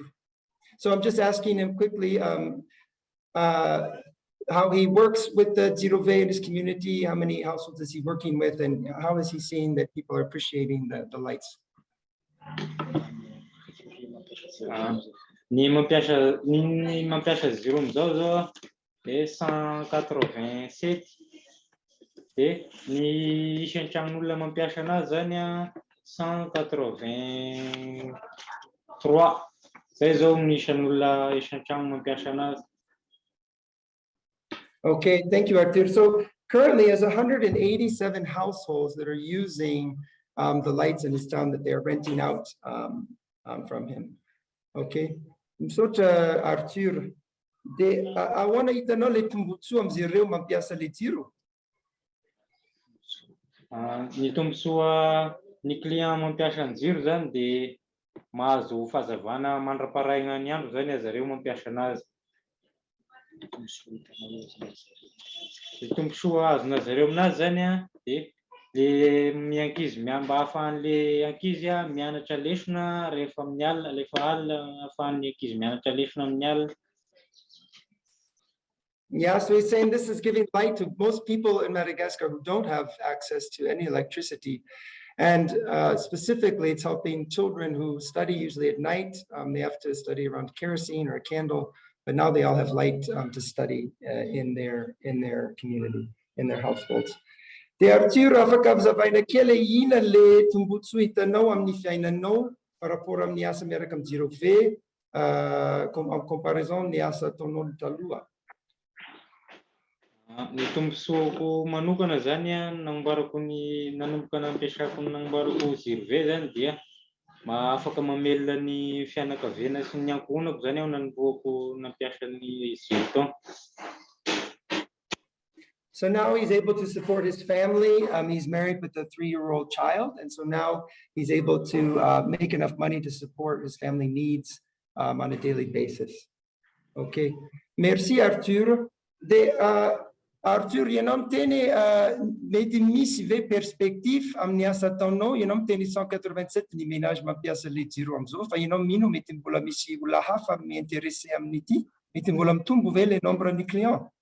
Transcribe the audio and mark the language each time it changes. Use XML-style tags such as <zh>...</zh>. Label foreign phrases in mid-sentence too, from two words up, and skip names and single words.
<en>So I'm just asking him quickly how he works with the GYEO in his community, how many households is he working with, and how is he seeing that people are appreciating the lights?</en> <mg>Ny mampiasa GYEO amizao zao de 187. De ny isan'ny tranon'olona mampiasa anazy zany 183. Zay zao ny isan'olona isan'ny trano mampiasa anazy.</mg> <en>Okay, thank you, Artur. So currently, there's 187 households that are using the lights in his town that they're renting out from him. Okay, so Artur, I want to know</en> <mg>le tombotsoa am'zareo mampiasa le GYEO. Ny tombotsoa ny client mampiasa ny GYEO zany de mahazo fahazavana mandra-paraigna ny andro zany zareo mampiasa anazy. Le tombotsoa azona zareo aminazy zany de le miankizy mba ahafahan'le ankizy mianatra lesona rehefa amin'ny alina, rehefa alina ahafahan'ny ankizy mianatra lesona amin'ny alina.</mg> <en>Yeah, so he's saying this is giving light to most people in Madagascar who don't have access to any electricity. And specifically, it's helping children who study usually at night. They have to study around kerosene or a candle, but now they all have light to study in their community, in their households.</en> <mg>De Arthur afaka avy kely ina le tombotsoa hitanao amin'ny fiainanao</mg> <fr>par rapport</fr> <mg>amin'ny asa miaraka amin'ny Zero V</mg> <fr>en comparaison</fr> <mg>amin'ny asa ataonao taloha. Ny tombontsoako manokana zany nanamboarako ny nanomboka nampiasako nanamboarako Zero V zany dia afaka mamelona ny fianakaviana sy ny ankohonako zany aho nanomboako nampiasa ny Zero.</mg> <en>So now he's able to support his family. He's married with a 3-year-old child. And so now he's able to make enough money to support his family needs on a daily basis. Okay. Merci, Arthur. Arthur,</en> <mg>ianao miteny mety misy ve perspective amin'ny asa ataonao, ianao miteny 187 ny ménage mampiasa le jiro am'izao, fa ianao mino mety mbola misy olona hafa mi-intéressé amin'ity, mety mbola mitombo ve le nombre ny client?</mg>